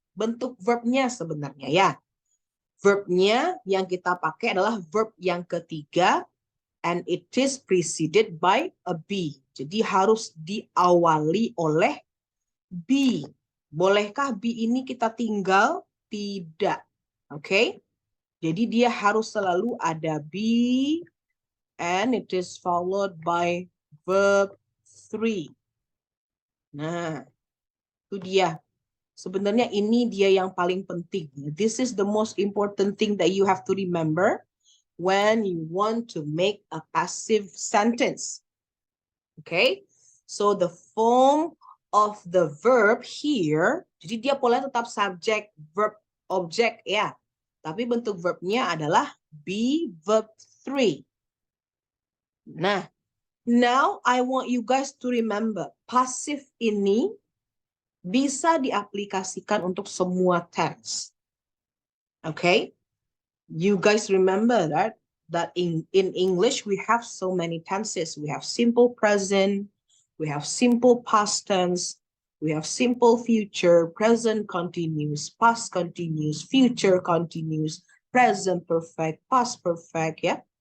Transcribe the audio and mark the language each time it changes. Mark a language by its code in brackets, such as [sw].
[id] Bentuk verbnya sebenarnya ya. Verbnya yang kita pakai adalah verb yang ketiga, [en] and it is preceded by a be. [id] Jadi harus diawali oleh be. Bolehkah be ini kita tinggal? Tidak. Oke? Jadi dia harus selalu ada be, [en] and it is followed by verb 3. [id] Nah, itu dia. Sebenarnya ini dia yang paling penting. [en] This is the most important thing that you have to remember when you want to make a passive sentence. Okay? So the form of the verb here, [id] jadi dia polanya tetap subject, verb, object ya. Tapi bentuk verbnya adalah be verb 3. [en] Nah, now I want you guys to remember, [id] passive ini bisa diaplikasikan untuk semua tense. [en] Okay? You guys remember that in English we have so many tenses. We have simple present, we have simple past tense, we have simple future, present continuous, past continuous, future continuous, present perfect, past perfect, ya.